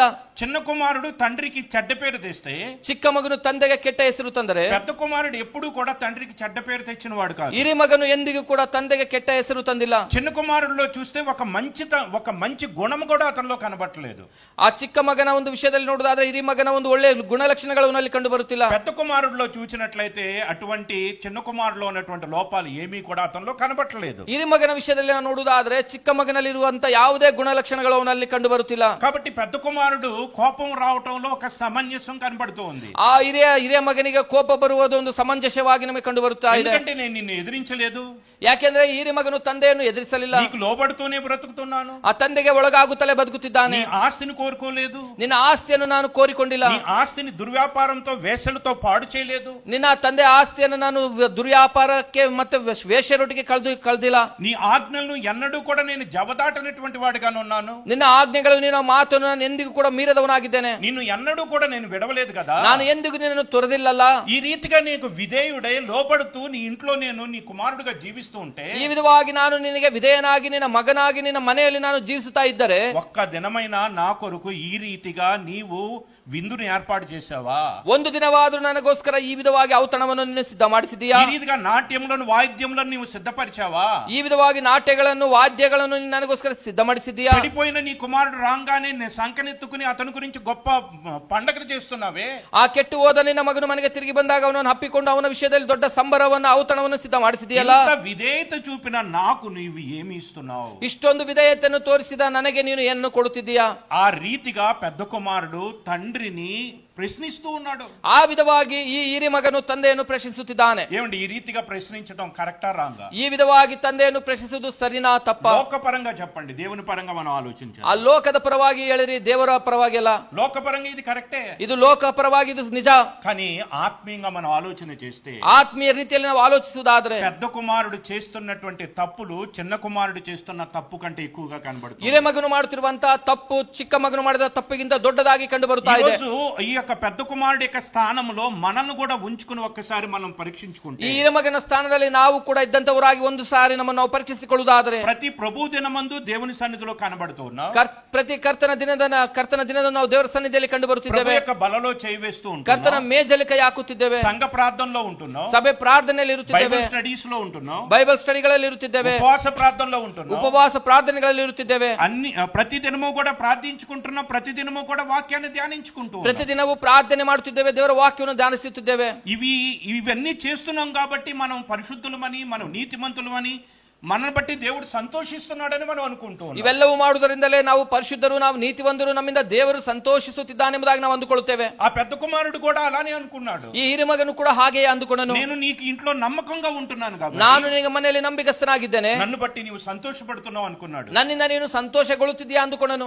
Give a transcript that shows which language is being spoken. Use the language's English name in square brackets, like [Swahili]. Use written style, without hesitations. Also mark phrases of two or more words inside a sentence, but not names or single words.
[Telugu] చిన్న కుమారుడు తండ్రికి చెడ్డ పేరు తెస్తే, [Kannada] ಚಿಕ್ಕ ಮಗನು ತಂದೆಗೆ ಕೆಟ್ಟ ಹೆಸರು ತಂದರೆ, [Telugu] పెద్ద కుమారుడు ఎప్పుడు కూడా తండ్రికి చెడ్డ పేరు తెచ్చిన వాడు కాదు. [Kannada] ಹಿರಿ ಮಗನು ಎಂದಿಗೂ ಕೂಡ ತಂದೆಗೆ ಕೆಟ್ಟ ಹೆಸರು ತಂದಿಲ್ಲ. [Telugu] చిన్న కుమారుడిలో చూస్తే ఒక మంచి గుణం కూడా అతనిలో కనబట్టలేదు. [Kannada] ಆ ಚಿಕ್ಕ ಮಗನ ಒಂದು ವಿಷಯದಲ್ಲಿ ನೋಡುವುದಾದ್ರೆ ಹಿರಿ ಮಗನ ಒಂದು ಒಳ್ಳೆಯ ಗುಣಲಕ್ಷಣಗಳು ಅವನಲ್ಲಿ ಕಂಡು ಬರುತ್ತಿಲ್ಲ. [Telugu] పెద్ద కుమారుడిలో చూసినట్లయితే అటువంటి చిన్న కుమారుడిలో ఉన్నటువంటి లోపాలు ఏమీ కూడా అతనిలో కనబట్టలేదు. [Kannada] ಹಿರಿ ಮಗನ ವಿಷಯದಲ್ಲಿ ನಾವು ನೋಡುವುದಾದ್ರೆ ಚಿಕ್ಕ ಮಗನಲ್ಲಿ ಇರುವಂತ ಯಾವುದೇ ಗುಣಲಕ್ಷಣಗಳು ಅವನಲ್ಲಿ ಕಂಡು ಬರುತ್ತಿಲ್ಲ. [Telugu] కాబట్టి పెద్ద కుమారుడు కోపం రావటంలో ఒక సమంజసం కనబడుతూ ఉంది. [Kannada] ಆ ಹಿರಿಯ ಮಗನಿಗೆ ಕೋಪ ಬರುವುದು ಒಂದು ಸಮಂಜಸವಾಗಿ ನಮಗೆ ಕಂಡು ಬರುತ್ತಾ ಇದೆ. [Telugu] ఎందుకంటే నేను నిన్ను ఎదిరించలేదు, [Kannada] ಯಾಕೆಂದ್ರೆ ಈ ಹಿರಿ ಮಗನು ತಂದೆಯನ್ನು ಎದುರಿಸಲಿಲ್ಲ, [Telugu] నీకు లోబడుతూనే బ్రతుకుతున్నాను, [Kannada] ಆ ತಂದೆಗೆ ಒಳಗಾಗುತ್ತಲೇ ಬದುಕುತ್ತಿದ್ದಾನೆ, [Telugu] నీ ఆస్తిని కోరుకోలేదు, [Kannada] ನಿನ್ನ ಆಸ್ತಿಯನ್ನು ನಾನು ಕೋರಿಕೊಂಡಿಲ್ಲ, [Telugu] నీ ఆస్తిని దుర్వ్యాపారంతో వేసలతో పాడు చేయలేదు, [Kannada] ನಿನ್ನ ತಂದೆ ಆಸ್ತಿಯನ್ನು ನಾನು ದುರ್ವ್ಯಾಪಾರಕ್ಕೆ ಮತ್ತೆ ವೇಶ್ಯರೊಟ್ಟಿಗೆ ಕಳೆದಿಲ್ಲ, [Telugu] నీ ఆజ్ఞలను ఎన్నడూ కూడా నేను జవదాటనటువంటి వాడిగాను ఉన్నాను, [Kannada] ನಿನ್ನ ಆಜ್ಞೆಗಳು ನಿನ್ನ ಮಾತನ್ನು ನಾನು ಎಂದಿಗೂ ಕೂಡ ಮೀರದವನಾಗಿದ್ದೇನೆ, [Telugu] నిన్ను ఎన్నడూ కూడా నేను విడవలేదు కదా, [Kannada] ನಾನು ಎಂದಿಗೂ ನಿನ್ನನ್ನು ತೊರೆದಿಲ್ಲಲ್ಲ. [Telugu] ఈ రీతిగా నీకు విధేయుడై లోబడుతూ నీ ఇంట్లో నేను నీ కుమారుడుగా జీవిస్తూ ఉంటే, [Kannada] ಈ ವಿಧವಾಗಿ ನಾನು ನಿನಗೆ ವಿಧೇಯನಾಗಿ ನಿನ್ನ ಮಗನಾಗಿ ನಿನ್ನ ಮನೆಯಲ್ಲಿ ನಾನು ಜೀವಿಸುತ್ತಾ ಇದ್ದರೆ, [Telugu] ఒక్క దినమైనా నా కొరకు ఈ రీతిగా నీవు విందుని ఏర్పాటు చేసావా? [Kannada] ಒಂದು ದಿನವಾದರೂ ನನಗೋಸ್ಕರ ಈ ವಿಧವಾಗಿ ಔತಣವನ್ನು ನೀನು ಸಿದ್ಧ ಮಾಡಿಸಿದೀಯಾ? [Telugu] ఈ రీతిగా నాట్యములను వాయిద్యములను నీవు సిద్ధపరిచావా? [Kannada] ಈ ವಿಧವಾಗಿ ನಾಟ್ಯಗಳನ್ನು ವಾದ್ಯಗಳನ್ನು ನೀನು ನನಗೋಸ್ಕರ ಸಿದ್ಧ ಮಾಡಿಸಿದೀಯಾ? [Telugu] చెడిపోయిన నీ కుమారుడు రాగానే సంకనెత్తుకుని అతని గురించి గొప్ప పండగలు చేస్తున్నావే. [Kannada] ಆ ಕೆಟ್ಟು ಹೋದ ನಿನ್ನ ಮಗನು ಮನೆಗೆ ತಿರುಗಿ ಬಂದಾಗ ಅವನನ್ನು ಹಪ್ಪಿಕೊಂಡು ಅವನ ವಿಷಯದಲ್ಲಿ ದೊಡ್ಡ ಸಂಬರವನ್ನು ಔತಣವನ್ನು ಸಿದ್ಧ ಮಾಡಿಸಿದೀಯಲ್ಲ. [Telugu] ఇంత విధేయత చూపిన నాకు నీవు ఏమి ఇస్తున్నావు? [Kannada] ಇಷ್ಟೊಂದು ವಿಧೇಯತೆಯನ್ನು ತೋರಿಸಿದ ನನಗೆ ನೀನು ಏನು ಕೊಡುತ್ತಿದ್ದೀಯಾ? [Telugu] ఆ రీతిగా పెద్ద కుమారుడు తండ్రిని ప్రశ్నిస్తూ ఉన్నాడు. [Kannada] ಆ ವಿಧವಾಗಿ ಈ ಹಿರಿ ಮಗನು ತಂದೆಯನ್ನು ಪ್ರಶ್ನಿಸುತ್ತಿದ್ದಾನೆ. [Telugu] ఏమండి, ఈ రీతిగా ప్రశ్నించడం కరెక్టా రాంగా? [Kannada] ಈ ವಿಧವಾಗಿ ತಂದೆಯನ್ನು ಪ್ರಶ್ನಿಸುವುದು ಸರಿನಾ ತಪ್ಪ? [Telugu] లోకపరంగా చెప్పండి, దేవుని పరంగా మనం ఆలోచించాలి. [Kannada] ಆ ಲೋಕದ ಪರವಾಗಿ ಹೇಳಿರಿ, ದೇವರ ಪರವಾಗಿ ಅಲ್ಲ. [Telugu] లోకపరంగా ఇది కరెక్టే, [Kannada] ಇದು ಲೋಕ ಪರವಾಗಿ ಇದು ನಿಜ. [Telugu] కానీ ఆత్మీయంగా మనం ఆలోచన చేస్తే, [Kannada] ಆತ್ಮೀಯ ರೀತಿಯಲ್ಲಿ ನಾವು ಆಲೋಚಿಸುವುದಾದ್ರೆ, [Telugu] పెద్ద కుమారుడు చేస్తున్నటువంటి తప్పులు చిన్న కుమారుడు చేస్తున్న తప్పు కంటే ఎక్కువగా కనబడుతుంది. [Kannada] ಹಿರಿಯ ಮಗನು ಮಾಡುತ್ತಿರುವಂತಹ ತಪ್ಪು ಚಿಕ್ಕ ಮಗನು ಮಾಡಿದ ತಪ್ಪಿಗಿಂತ ದೊಡ್ಡದಾಗಿ ಕಂಡು ಬರುತ್ತಾ ಇದೆ. [Telugu] ఈ యొక్క పెద్ద కుమారుడి యొక్క స్థానంలో మనల్ని కూడా ఉంచుకుని ఒక్కసారి మనం పరీక్షించుకుంటే, [Kannada] ಈ ಹಿರಿಯ ಮಗನ ಸ್ಥಾನದಲ್ಲಿ ನಾವು ಕೂಡ ಇದ್ದಂತವರಾಗಿ ಒಂದು ಸಾರಿ ನಮ್ಮನ್ನು ನಾವು ಪರೀಕ್ಷಿಸಿಕೊಳ್ಳುವುದಾದರೆ, [Telugu] ప్రతి ప్రభు దినమందు దేవుని సన్నిధిలో కనబడుతూ ఉన్నాం, [Kannada] ಪ್ರತಿ ಕರ್ತನ ದಿನದ ನಾವು ದೇವರ ಸನ್ನಿಧಿಯಲ್ಲಿ ಕಂಡು [Telugu] ప్రభు [Kannada] ಬರುತ್ತಿದ್ದೇವೆ, [Telugu] యొక్క బలలో చేయి వేస్తూ [Kannada] ಕರ್ತನ [Telugu] ఉంటున్నాం, [Kannada] ಮೇಜಲ್ಲಿ ಕೈ ಹಾಕುತ್ತಿದ್ದೇವೆ, [Telugu] సంఘ ప్రార్థనలో ఉంటున్నాం, [Kannada] ಸಭೆ ಪ್ರಾರ್ಥನೆಯಲ್ಲಿ ಇರುತ್ತಿದ್ದೇವೆ, [English] Bible studies [Telugu] లో ఉంటున్నాం, [Kannada] ಬೈಬಲ್ ಸ್ಟಡಿಗಳಲ್ಲಿ ಇರುತ್ತಿದ್ದೇವೆ, [Telugu] ఉపవాస ప్రార్థనలో ఉంటున్నాం, [Kannada] ಉಪವಾಸ ಪ್ರಾರ್ಥನೆಗಳಲ್ಲಿ ಇರುತ್ತಿದ್ದೇವೆ, [Telugu] అన్ని ప్రతి దినము కూడా ప్రార్థించుకుంటున్నాం, ప్రతి దినము కూడా వాక్యాన్ని ధ్యానించుకుంటూ ఉన్నాం. [Kannada] ಪ್ರತಿದಿನವೂ ಪ್ರಾರ್ಥನೆ ಮಾಡುತ್ತಿದ್ದೇವೆ, ದೇವರ ವಾಕ್ಯವನ್ನು ಧ್ಯಾನಿಸುತ್ತಿದ್ದೇವೆ. [Telugu] ఇవన్నీ చేస్తున్నాం కాబట్టి మనం పరిశుద్ధులమని, మనం నీతిమంతులమని, మనల్ని బట్టి దేవుడు సంతోషిస్తున్నాడని మనం అనుకుంటూ ఉన్నాం. [Kannada] ಇವೆಲ್ಲವೂ ಮಾಡುವುದರಿಂದಲೇ ನಾವು ಪರಿಶುದ್ಧರು, ನಾವು ನೀತಿವಂತರು, ನಮ್ಮಿಂದ ದೇವರು ಸಂತೋಷಿಸುತ್ತಿದ್ದಾನೆಂಬುದಾಗಿ ನಾವು ಅಂದುಕೊಳ್ಳುತ್ತೇವೆ. [Telugu] ఆ పెద్ద కుమారుడు కూడా అలానే అనుకున్నాడు. [Kannada] ಈ ಹಿರಿಯ ಮಗನು ಕೂಡ ಹಾಗೆಯೇ ಅಂದುಕೊಂಡನು. [Telugu] నేను నీకు ఇంట్లో నమ్మకంగా ఉంటున్నాను కాబట్టి, [Kannada] ನಾನು ನಿನಗೆ ಮನೆಯಲ್ಲಿ ನಂಬಿಕಸ್ಥನಾಗಿದ್ದೇನೆ, [Telugu] నన్ను బట్టి నీవు సంతోషపడుతున్నావు అనుకున్నాడు. [Kannada] ನನ್ನಿಂದ ನೀನು ಸಂತೋಷಗೊಳ್ಳುತ್ತಿದ್ದೀಯಾ ಅಂದುಕೊಂಡನು.